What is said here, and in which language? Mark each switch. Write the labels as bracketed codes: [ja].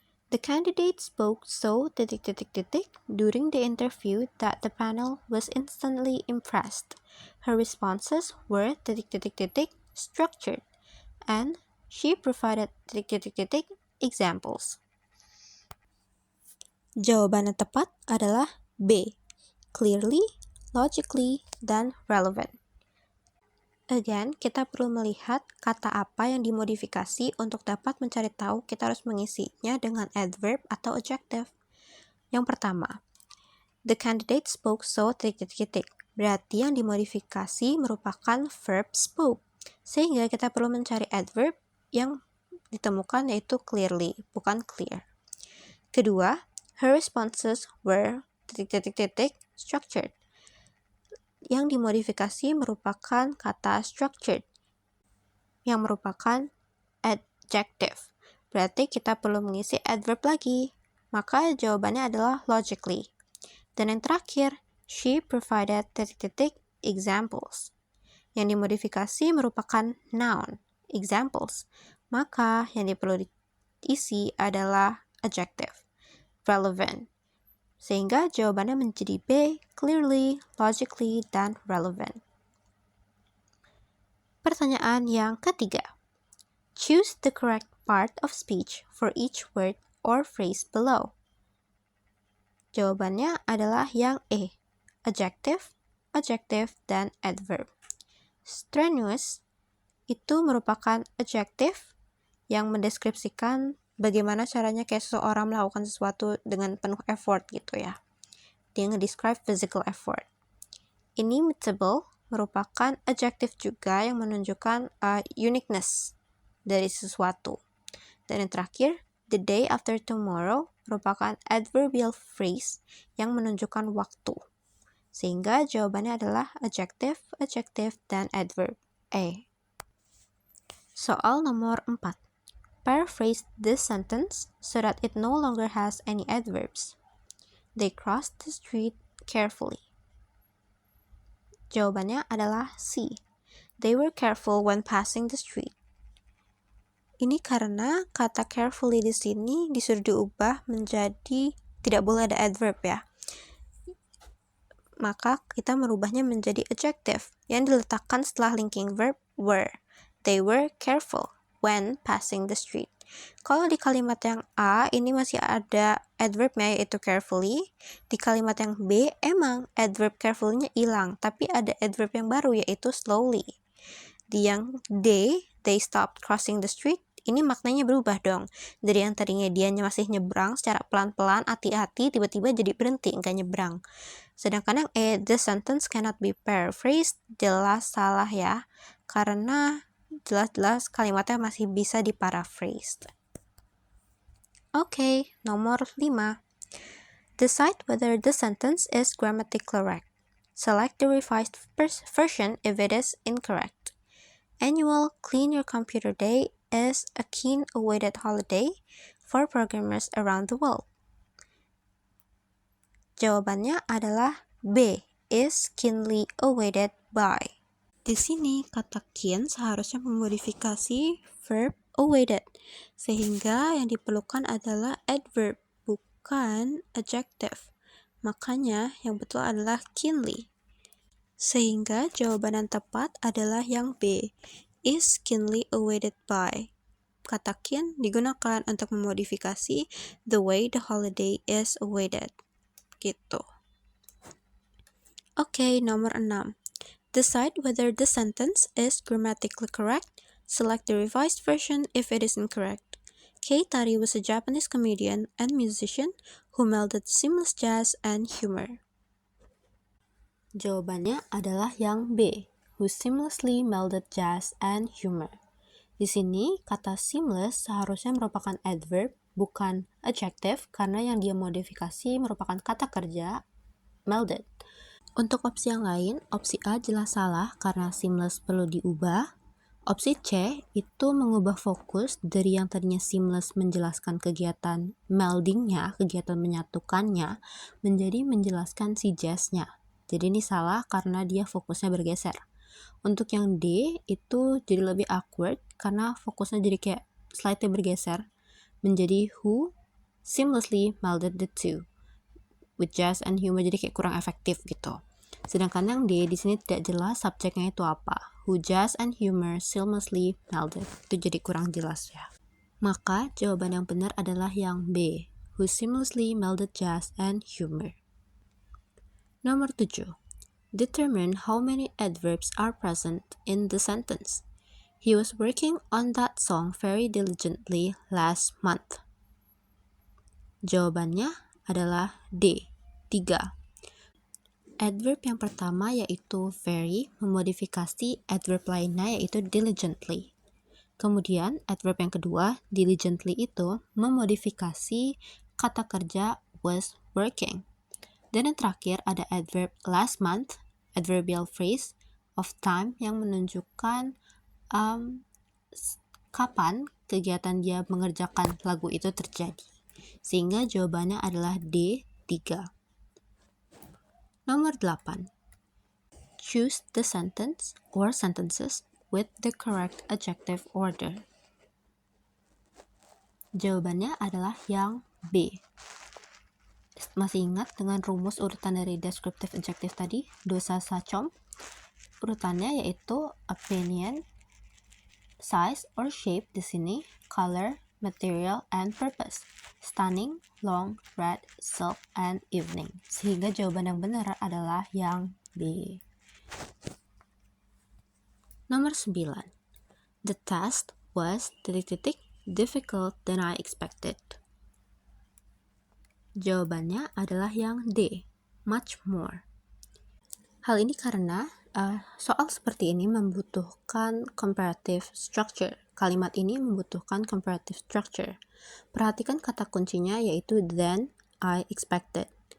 [en] The candidate spoke so during the interview that the panel was instantly impressed. Her responses were structured, and she provided examples. [id] Jawaban yang tepat adalah B, [en] clearly, logically, [id] dan relevant. [en] Again, [id] kita perlu melihat kata apa yang dimodifikasi untuk dapat mencari tahu kita harus mengisinya dengan adverb atau adjective. Yang pertama, [en] the candidate spoke so [id] berarti yang dimodifikasi merupakan verb spoke. Sehingga kita perlu mencari adverb yang ditemukan yaitu clearly, bukan clear. Kedua, [en] her responses were structured. [id] Yang dimodifikasi merupakan kata structured, yang merupakan adjective. Berarti kita perlu mengisi adverb lagi. Maka jawabannya adalah logically. Dan yang terakhir, [en] she provided examples. [id] Yang dimodifikasi merupakan noun, examples. Maka yang perlu diisi adalah adjective, relevant. Sehingga jawabannya menjadi B, [en] clearly, logically, [id] dan relevant. Pertanyaan yang ketiga. [en] Choose the correct part of speech for each word or phrase below. [id] Jawabannya adalah yang E, adjective, dan adverb. Strenuous itu merupakan adjective yang mendeskripsikan bagaimana caranya kayak seseorang melakukan sesuatu dengan penuh effort gitu ya. Dia nge-describe physical effort. Inimitable merupakan adjective juga yang menunjukkan uniqueness dari sesuatu. Dan yang terakhir, [en] the day after tomorrow [id] merupakan adverbial phrase yang menunjukkan waktu. Sehingga jawabannya adalah adjective, dan adverb. A. Soal nomor 4. [en] Paraphrase this sentence so that it no longer has any adverbs. They crossed the street carefully. [id] Jawabannya adalah C. [en] They were careful when passing the street. [id] Ini karena kata carefully di sini disuruh diubah menjadi tidak boleh ada adverb ya. Maka kita merubahnya menjadi adjective yang diletakkan setelah linking verb were. [en] They were careful when passing the street. [id] Kalau di kalimat yang A ini masih ada adverbnya yaitu carefully. Di kalimat yang B emang adverb carefully-nya hilang, tapi ada adverb yang baru yaitu slowly. Di yang D, [en] they stopped crossing the street, [id] ini maknanya berubah dong. Dari yang tadinya dia masih nyebrang secara pelan-pelan, hati-hati, tiba-tiba jadi berhenti, nggak nyebrang. Sedangkan yang E, [en] the sentence cannot be paraphrased, [id] jelas salah ya. Karena jelas-jelas kalimatnya masih bisa diparaphrase. Oke, nomor 5. [en] Decide whether the sentence is grammatically correct. Select the revised version if it is incorrect. Annual Clean Your Computer Day is a keen-awaited holiday for programmers around the world. [id] Jawabannya adalah B, [en] is keenly awaited by. [id] Di sini kata keen seharusnya memodifikasi verb awaited, sehingga yang diperlukan adalah adverb, bukan adjective. Makanya yang betul adalah keenly. Sehingga jawaban yang tepat adalah yang B, [en] is keenly awaited by. [id] Kata keen digunakan untuk memodifikasi [en] the way the holiday is awaited. [id] Gitu. Oke, nomor 6. [en] Decide whether the sentence is grammatically correct. Select the revised version if it is incorrect. Kei Tari was a Japanese comedian and musician who melded seamless jazz and humor. [id] Jawabannya adalah yang B, [en] who seamlessly melded jazz and humor. [id] Di sini, kata seamless seharusnya merupakan adverb, bukan adjective, karena yang dia modifikasi merupakan kata kerja melded. Untuk opsi yang lain, opsi A jelas salah karena seamless perlu diubah. Opsi C itu mengubah fokus dari yang tadinya seamless menjelaskan kegiatan meldingnya, kegiatan menyatukannya, menjadi menjelaskan si jazznya. Jadi ini salah karena dia fokusnya bergeser. Untuk yang D itu jadi lebih awkward karena fokusnya jadi kayak slightly bergeser menjadi [en] who seamlessly melded the two with jazz and humor, [id] jadi kayak kurang efektif gitu. Sedangkan yang D di sini tidak jelas subjeknya itu apa. [en] Who jazz and humor seamlessly melded. [id] Itu jadi kurang jelas ya. Maka jawaban yang benar adalah yang B, [en] who seamlessly melded jazz and humor. [id] Nomor 7. [en] Determine how many adverbs are present in the sentence. He was working on that song very diligently last month. [id] Jawabannya adalah D, 3. Adverb yang pertama yaitu very memodifikasi adverb lainnya yaitu diligently. Kemudian adverb yang kedua, diligently itu memodifikasi kata kerja was working. Dan yang terakhir ada adverb last month, [en] adverbial phrase of time [id] yang menunjukkan kapan kegiatan dia mengerjakan lagu itu terjadi. Sehingga jawabannya adalah D, 3. Nomor 8. [en] Choose the sentence or sentences with the correct adjective order. [id] Jawabannya adalah yang B. Masih ingat dengan rumus urutan dari descriptive adjective tadi, dosa sacom? Urutannya yaitu [en] opinion, size or shape [id] di sini, [en] color, material, and purpose. Stunning, long, red, silk, and evening. [id] Sehingga jawaban yang benar adalah yang B. Nomor 9. [en] The test was difficult than I expected. [id] Jawabannya adalah yang D, much more. Hal ini karena soal seperti ini membutuhkan comparative structure. Kalimat ini membutuhkan comparative structure. Perhatikan kata kuncinya yaitu [en] than I expected.